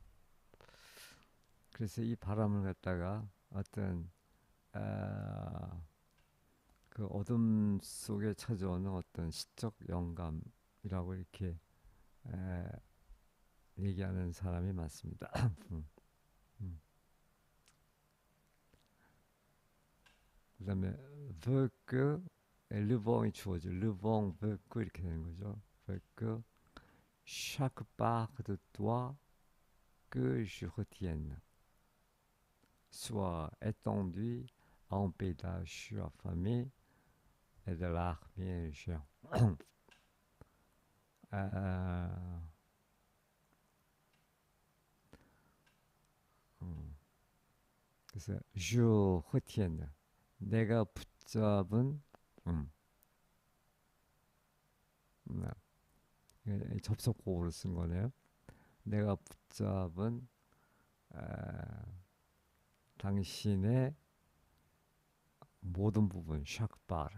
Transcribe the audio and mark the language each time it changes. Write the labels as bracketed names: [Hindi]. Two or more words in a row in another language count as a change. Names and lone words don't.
[Korean] 그래서 이 바람을 갖다가 어떤 그 어둠 속에 찾아오는 어떤 시적 영감이라고 이렇게 에, 얘기하는 사람이 많습니다. 음. 그다음에 [French] veut que le vent [Korean] 이 주어져 [French] le vent veut que [Korean] 이렇게 되는 거죠. [French] veut que chaque part de toi que je retienne soit étendue à un paysage affamé et de l'armée géant. [Korean] 아, 그래서 [French] je retienne [Korean] 내가 붙잡은 음, 접속국어로 쓴 거네요. 내가 붙잡은 당신의 모든 부분 샤크바르.